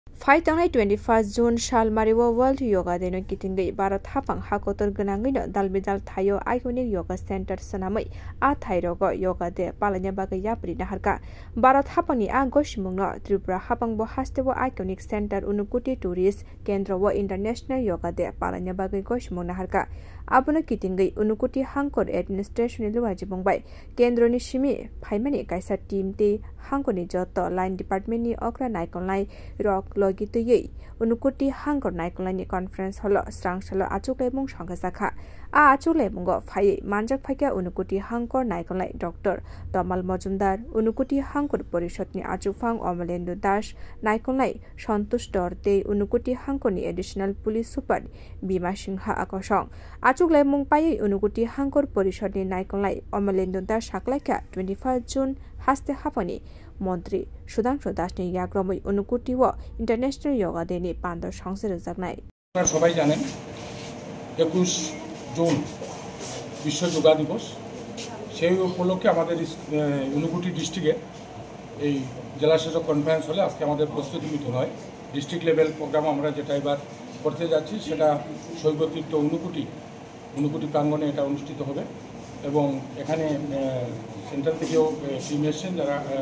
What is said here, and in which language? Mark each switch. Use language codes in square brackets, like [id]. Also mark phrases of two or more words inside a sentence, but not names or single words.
[trp] Faitangay 21 June Shalmariwa World Yoga Day no kitingai Bharat hapang hakotor ganangai no dalbidal thayo [en] iconic yoga center [trp] sanamai a thairogo yoga day palanya bagai yapri naharka Bharat hapangni a goshimung no Tripura hapang bo hastewo iconic center Unukuti tourist kendra wo international yoga day palanya bagai goshimung naharka abuna kitingai Unukuti hangkor administration lu wajibongbai kendroni simi phaimani kaisa team te hangkoni joto [en] line department [trp] ni okra naikonlai rock logituyei Unukuti hangkor naikonlai conference holo srangsalo achuklebung sangkasakha a achuklebungo phai manjak phaikya Unukuti hangkor naikonlai Dr. Tamal Majumdar Unukuti hangkor porishod ni achukphang Omalendu Das naikonlai Santosh Dorte Unukuti hangkor ni [en] additional police super [trp] Bima Singha akosong achuklebung pai Unukuti hangkor porishod ni naikonlai Omalendu Das saklaika 25 June haste hapani মন্ত্রী সুধাংশু দাস নি ইয়াগ্রমই অনুকুটি ও ইন্টারন্যাশনাল যোগা ডে নি পান্দ সংসদ জাগনাই [bn] আপনারা সবাই জানেন 21 জুন বিশ্ব যোগা দিবস সেই উপলক্ষে আমাদের অনুকুটি ডিস্ট্রিক্টে এই জেলা শাসক কনফারেন্স হলে আজকে আমাদের প্রস্তুতি মিটিং হয় [en] district level program [bn] আমরা যেটা এবার করতে যাচ্ছি সেটা শৈবতীর্থ অনুকুটি প্রাঙ্গণে এটা অনুষ্ঠিত হবে এবং এখানে সেন্ট্রাল থেকেও টিম এসেছেন যারা